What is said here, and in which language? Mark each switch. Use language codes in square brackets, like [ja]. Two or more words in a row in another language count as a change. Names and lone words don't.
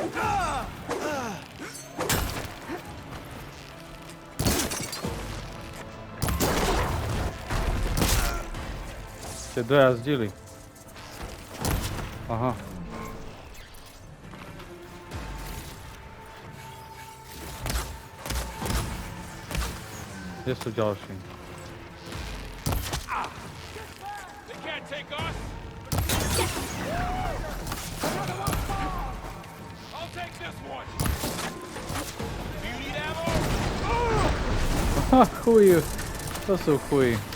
[sk] Ste dojazdili. Aha. Kde sú ďalší? [en] They can't take us. I'll take this one. Do you need ammo? Ha, [sk] chuj. To sú chuj.